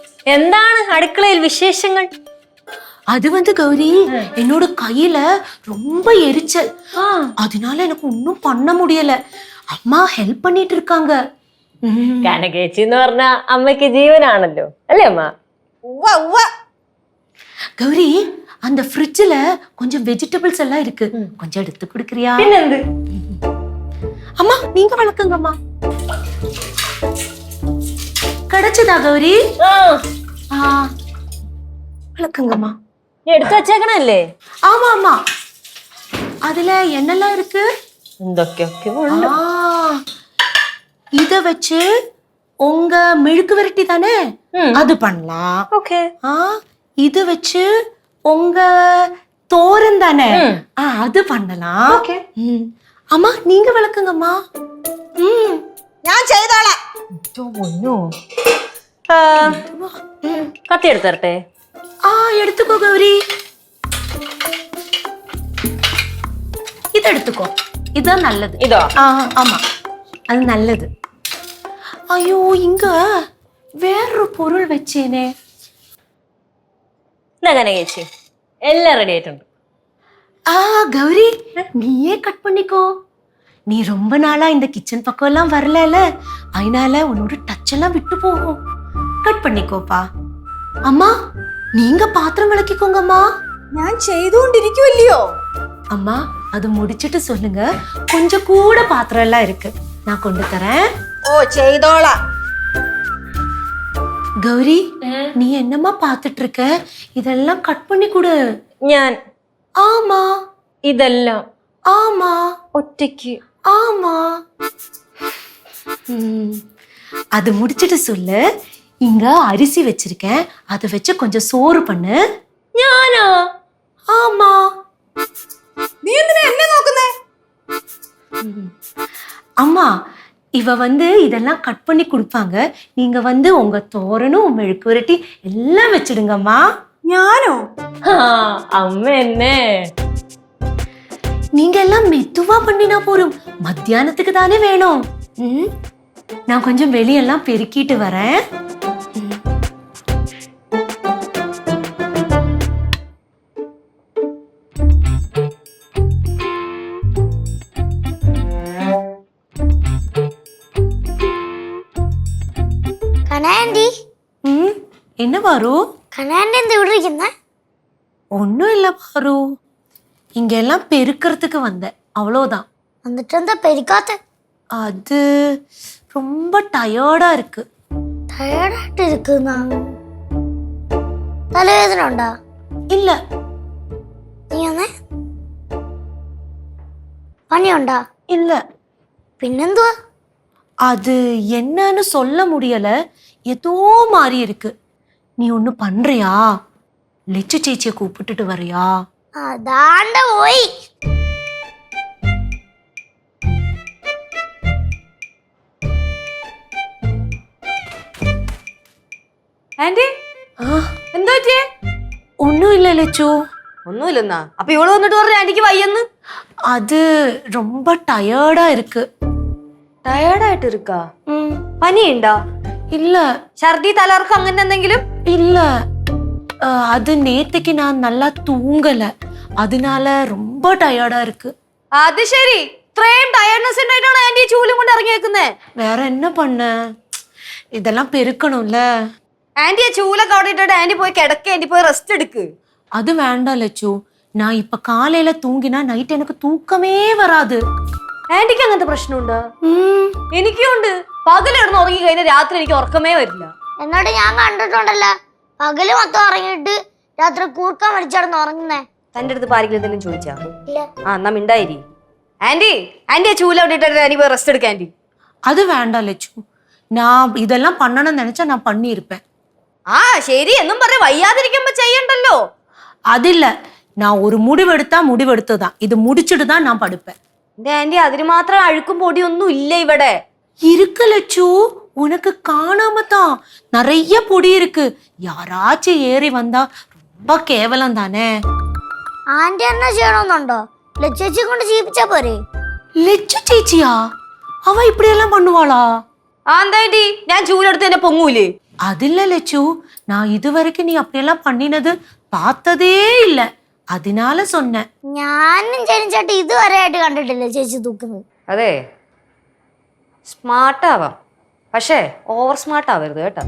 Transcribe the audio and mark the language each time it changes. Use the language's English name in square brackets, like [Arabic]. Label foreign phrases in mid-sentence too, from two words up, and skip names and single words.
[Malayalam] എന്താണ് അടുക്കളയിൽ വിശേഷങ്ങൾ? [Tamil] அது வந்து கௌரி என்னோட கையில ரொம்ப எரிச்சல். அதனால எனக்கு ஒன்னும் பண்ண முடியல. அம்மா ஹெல்ப் பண்ணிட்டு இருக்காங்க. [Malayalam] കനകേച്ചി എന്ന് പറഞ്ഞ അമ്മയ്ക്ക് ജീവനാണല്ലോ അല്ലേ അമ്മ? [Tamil] கௌரி அந்த ஃப்ரிட்ஜ்ல கொஞ்சம் வெஜிடபிள்ஸ் எல்லாம் இருக்கு, கொஞ்சம் எடுத்து குடுக்கறியா? [Malayalam] പിന്നെന്ത്? [Tamil] அம்மா நீங்க வளர்க்குங்கம்மா. கிடைச்சதா கௌரி? வளர்க்குங்கம்மா. [Malayalam] എടുത്തു വെച്ചേക്കണല്ലേ? [Tamil] ஆமா ஆமா, அதுல என்னெல்லாம் இருக்கு? [Malayalam] എന്തൊക്കെയൊക്കെ ഉണ്ട്. [Tamil] இத வச்சு உங்க மெழுக்கு விரட்டி தானே, அது பண்ணலாம். [Malayalam] ഓക്കെ. [Tamil] இது வச்சு உங்க தோரன் தானே, அது பண்ணலாம். [Malayalam] ഓക്കെ. [Tamil] அம்மா நீங்க விளக்குங்கம்மா. [Malayalam] ഞാൻ ചെയ്തോളാം. കത്തി എടുത്തരട്ടെ? [Tamil] எடுத்துக்கோ கௌரி, இது எடுத்துக்கோ, இதுதான் நல்லது. இதோ? ஆமா, அது நல்லது. ஐயோ இங்க வேறொரு பொருள் வச்சேனே. [Malayalam] എന്താ കനകേച്ചി, എല്ലാം റെഡി ആയിട്ടുണ്ട്. [Tamil] கௌரி நீயே கட் பண்ணிக்கோ. நீ ரொம்ப நாளா இந்த கிச்சன் பக்கம் எல்லாம் வரல, அதனால உன்னோட டச் எல்லாம் விட்டு போகும். கட் பண்ணிக்கோப்பா. அம்மா நீங்க பாத்திரம் விளக்கிக்கோங்கம்மா. [Malayalam] ഞാൻ ചെയ്തുകൊണ്ടിരിക്കുവല്ലയോ. [Tamil] அம்மா அது முடிச்சிட்டு சொல்லுங்க, கொஞ்சம் கூட பாத்திரம் எல்லாம் இருக்கு, நான் கொண்டு தரேன். [Malayalam] ഓ ചെയ്തോളാം. [Tamil] கௌரி நீ என்னம்மா பாத்துட்டு இருக்க? இதெல்லாம் கட் பண்ணி கொடு. [Malayalam] ഞാൻ [Tamil] ஆமா [Malayalam] ഇതെല്ലാം [Tamil] ஆமா [Malayalam] ഒറ്റയ്ക്ക്. [Tamil] ஆமா. அது முடிச்சிட்டு சொல்லு, இங்க அரிசி வச்சிருக்கேன், அதை வச்சு கொஞ்சம் சோறு பண்ணு. [Malayalam] ഞാനോ? [Tamil] ஆமா. [Malayalam] നീ എന്തിനാ എന്നെ നോക്കുന്നേ? [Tamil] அம்மா இவ வந்து இதெல்லாம் கட் பண்ணி கொடுப்பாங்க, நீங்க வந்து உங்க தோரனும் மெழுக்கு விரட்டி எல்லாம் வச்சிடுங்கம்மா. [Malayalam] ഞാനോ? അമ്മ എന്നെ. [Tamil] நீங்க எல்லாம் மெதுவா பண்ணினா போரும், மத்தியானத்துக்கு தானே வேணும். நான் கொஞ்சம் வெளியெல்லாம் பெருக்கிட்டு வரேன். [Malayalam] കനാൻഡി [Tamil] என்ன பாரு? [Malayalam] കനാൻഡി എന്താ ഇവിടെ ഇരിക്കുന്നെ? [Tamil] ஒன்னும் இல்ல பாரு, இங்க எல்லாம் பெருக்கிறதுக்கு வந்தேன், அவ்வளவுதான். [Malayalam] എന്നിട്ട് എന്താ പെരിക്കാത്ത? [Tamil] அது ரொம்ப டயர்டா இருக்கு. [Malayalam] ടയർഡായിട്ട് ഇരിക്കുന്ന? തലവേദന ഉണ്ടാ? [Tamil] இல்ல. [Malayalam] നീ വന്നേ? പനിയുണ്ടാ? [Tamil] இல்ல. [Malayalam] പിന്നെന്തുവാ? [Tamil] அது என்னன்னு சொல்ல முடியல, ஏதோ மாதிரி இருக்கு. நீ ஒண்ணு பண்றியா? லெச்சு சேச்சியை கூப்பிட்டுட்டு வரியா? [Malayalam] അതാണ്ട പോയി. ആന്റി എന്താ പറ്റിയേ? [Tamil] ஒன்னும் இல்ல லெச்சு. [Malayalam] ഒന്നുമില്ലെന്നാ? അപ്പൊ ഇവള് വന്നിട്ട് പറഞ്ഞു ആന്റിക്ക് വയ്യെന്ന്. [Tamil] அது ரொம்ப டயர்டா இருக்கு. [Malayalam] ടയർഡായിട്ട് ഇരിക്കാ? പനിയുണ്ടോ? [Tamil] இல்ல. [Malayalam] ഛർദി, തലകറക്കം അങ്ങനെ എന്തെങ്കിലും? [Tamil] இல்ல, அது நேத்துக்கு நான் நல்லா தூங்கல, அதனால ரொம்ப டயர்டா இருக்கு. [Malayalam] അത് ശരി, ഇത്രയും ടയർഡ്നെസ് ഉണ്ടായിട്ടാണ് ആന്റി ചൂലും കൊണ്ട് ഇറങ്ങിയേക്കുന്നേ. [Tamil] வேற என்ன பண்ண, இதெல்லாம் பெருக்கணும்ல. [Malayalam] ആന്റി ആ ചൂലൊക്കെ അവിടെ ഇട്ടിട്ട് ആന്റി പോയി കിടക്ക, ആന്റി പോയി റെസ്റ്റ് എടുക്ക്. [Tamil] அது வேண்டாம் லட்சு, நான் இப்ப காலையில தூங்கினா நைட் எனக்கு தூக்கமே வராது. [Malayalam] ആന്റിക്ക് അങ്ങനത്തെ പ്രശ്നമുണ്ടോ? എനിക്കും ഉണ്ട്. പകലിടന്ന് ഉറങ്ങി കഴിഞ്ഞാൽ രാത്രി എനിക്ക് ഉറക്കമേ വരില്ല. എന്നിട്ട് ഞാൻ കണ്ടിട്ടുണ്ടല്ലോ, പകല് മൊത്തം ഉറങ്ങിയിട്ട് രാത്രി കൂർക്കം വലിച്ചടന്ന് ഉറങ്ങുന്നേ. തന്റെ അടുത്ത് ആരെങ്കിലും എന്തെങ്കിലും ചോദിച്ചാ? ഇല്ല. എന്നാ മിണ്ടായിരി. ആന്റി ആ ചൂല അവിടെ ഇട്ടിട്ട് ആന്റി പോയി റെസ്റ്റ് എടുക്ക. ആന്റി [Tamil] அது வேண்டாம் லட்சு, நான் இதெல்லாம் பண்ணணும்னு நினைச்சா நான் பண்ணியிருப்பேன். [Malayalam] ശരി എന്നും പറഞ്ഞ വയ്യാതിരിക്കുമ്പോ ചെയ്യണ്ടല്ലോ. [Tamil] அதில்ல, நான் ஒரு முடிவெடுத்தா முடிவெடுத்ததான், இது முடிச்சுட்டு தான் நான் படுப்பேன். [Malayalam] എന്റെ ആന്റി അതിന് മാത്രം അഴുക്കും പൊടിയൊന്നും ഇല്ല ഇവിടെ. [Tamil] இருக்கு லட்சு, உனக்கு காணாம தான் நிறைய பொடி இருக்கு, யாராச்சும் ஏறி வந்தா ரொம்ப கேவலம் தானே. [Malayalam] ആന്റി എന്നാ ചെയ്യണമെന്നുണ്ടോ? ലച്ചേച്ചി കൊണ്ട് ചെയ്യിപ്പിച്ചാ പോരെ? [Tamil] லட்சு சேச்சியா? அவ இப்படி எல்லாம் பண்ணுவாளா? [Malayalam] എന്താ ആന്റി, ഞാൻ ചൂലെടുത്ത് എന്നെ പൊങ്ങൂലേ? [Tamil] அது இல்ல லட்சு, நான் இதுவரைக்கும் நீ அப்படியெல்லாம் பண்ணினது பார்த்ததே இல்ல. அதனால சொன்னேன். [Malayalam] ഞാനും ജനിച്ചാട്ട് ഇതുവരെ ആയിട്ട് കണ്ടിട്ടില്ല ചേച്ചി തൂക്കുന്നത്. അതെ, സ്മാർട്ട് ആവാം, പക്ഷേ [English] over smart [Malayalam] ആവരുത് കേട്ടോ.